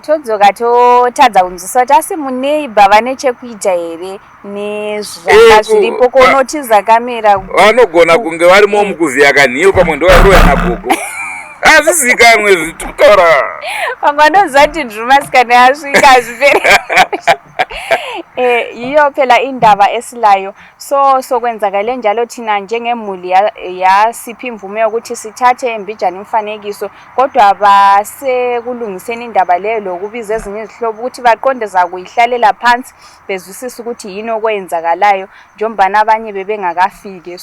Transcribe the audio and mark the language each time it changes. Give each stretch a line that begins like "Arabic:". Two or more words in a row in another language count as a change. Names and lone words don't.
Shona: Todzoka totadza kunzwisisa kuti asi muneiba vane chekuita here nezvanga zviripo konotiza kamera. Vanogona kunge varimo mukuvhiya kanhiyo pamwe ndovaroya naGogo. Hazvizivikanwe zvitotora. Pamwe anoziva kuti Drewmas kana yasvika hazviperi.
North Ndebele: Iyo phela indaba esilayo. So kwenzakale njalo thina njengemuli yasipha imvume yokuthi sithathe embijana imfanekiso kodwa basekulungiseni indaba leyo lokubiza ezinye izihlobo ukuthi baqonde zakuyihlalela phansi bezwisisa ukuthi yini okwenzakalayo njengoba abanye bebengakafiki.